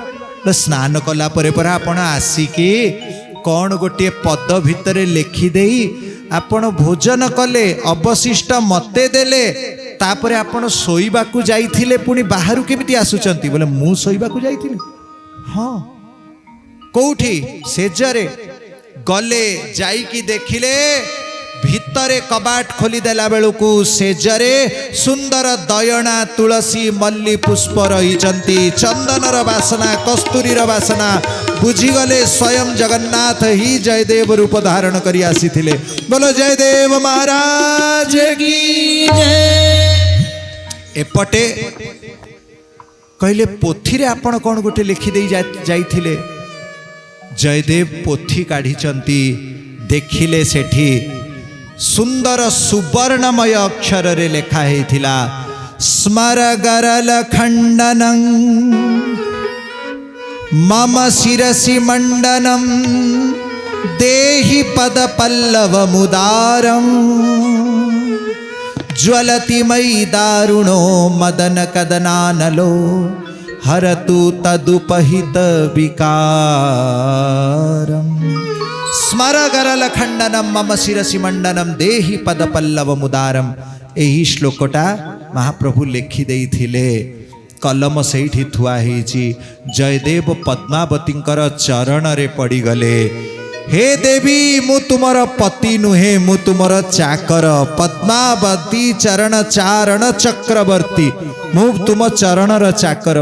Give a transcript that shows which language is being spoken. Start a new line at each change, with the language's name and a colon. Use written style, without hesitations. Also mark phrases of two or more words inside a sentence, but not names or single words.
Odia: ବୋଲେ ସ୍ନାନ କଲା ପରେ ପରେ ଆପଣ ଆସିକେ କଣ ଗୋଟେ ପଦ ଭିତରେ ଲେଖି ଦେଇ ଆପଣ ଭୋଜନ କଲେ ଅବଶିଷ୍ଟ ମତେ ଦେଲେ ତାପରେ ଆପଣ ଶୋଇବା କୁ ଯାଇଥିଲେ ପୁଣି ବାହାରୁ କେମିତି ଆସୁଛନ୍ତି? ବୋଲେ ମୁଁ ଶୋଇବା କୁ ଯାଇଥିଲି। ହଁ କୋଠି ସେଜରେ ଗଲେ ଯାଇକି ଦେଖିଲେ ଭିତରେ କବାଟ ଖୋଲି ଦେଲା ବେଳୁକୁ ସେଜରେ ସୁନ୍ଦର ଦୟଣା ତୁଳସୀ ମଲ୍ଲୀ ପୁଷ୍ପ ରହିଛନ୍ତି, ଚନ୍ଦନର ବାସନା କସ୍ତୁରୀର ବାସନା ବୁଝିଗଲେ ସ୍ୱୟଂ ଜଗନ୍ନାଥ ହିଁ ଜୟଦେବ ରୂପ ଧାରଣ କରି ଆସିଥିଲେ।
Hindi: बोलो जयदेव महाराज की जय।
Odia: ଏପଟେ କହିଲେ ପୋଥି ରେ ଆପଣ କଣ ଗୋଟେ ଲେଖି ଦେ ଯାଇଥିଲେ? ଜୟଦେବ ପୋଥି କାଢ଼ୁଛନ୍ତି ଦେଖିଲେ ସେଠି ସୁନ୍ଦର ସୁବର୍ଣ୍ଣମୟ ଅକ୍ଷର ରେ ଲେଖା ହୋଇଥିଲା
Sanskrit: स्मर गरल खंडनं मम शिरसि मंडनं देहि पद पल्लव मुदारं ज्वलति मयि दारुणो मदन कदनानलो हरतु तदुपहित विकारम्। स्मर गरल खंडनम मम शिरसि मंडनम देहि पद पल्लव मुदारम।
Odia: ଏହି ଶ୍ଳୋକଟା ମହାପ୍ରଭୁ ଲେଖି ଦେଇଥିଲେ। କଲମ ସେଠି ଥୁଆ ହେଉଛି। ଜୟଦେବ ପଦ୍ମାବତୀଙ୍କର ଚରଣ ରେ ପଡ଼ି ଗଲେ। ହେ ଦେବୀ ମୁଁ ତୁମର ପତି ନୁହେଁ ମୁଁ ତୁମର ଚାକର ପଦ୍ମାବତୀ ଚରଣ ଚାରଣ ଚକ୍ରବର୍ତ୍ତୀ ମୁଁ ତୁମ ଚରଣର ଚାକର।